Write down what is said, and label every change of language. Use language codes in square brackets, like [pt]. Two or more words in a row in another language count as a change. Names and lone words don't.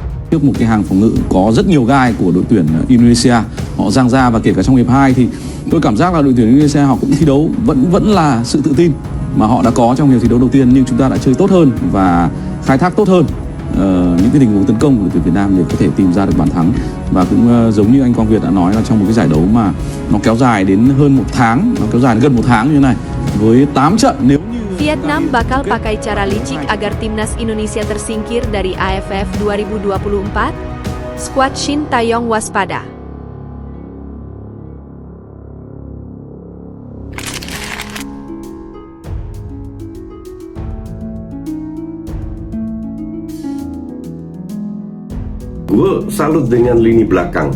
[vi] Trước một cái hàng phòng ngự có rất nhiều gai của đội tuyển Indonesia, họ giang ra và kể cả trong hiệp 2 thì tôi cảm giác là đội tuyển Indonesia họ cũng thi đấu vẫn là sự tự tin mà họ đã có trong hiệp thi đấu đầu tiên, nhưng chúng ta đã chơi tốt hơn và khai thác tốt hơn những cái tình huống tấn công của đội tuyển Việt Nam để có thể tìm ra được bàn thắng. Và cũng giống như anh Quang Việt đã nói là trong một cái giải đấu mà nó kéo dài đến hơn một tháng, nó kéo dài đến gần một tháng như thế này với 8 trận, nếu như [id] Vietnam bakal pakai cara licik agar timnas Indonesia tersingkir dari AFF 2024. Skuad Shin Taeyong waspada. Gue salut dengan lini belakang.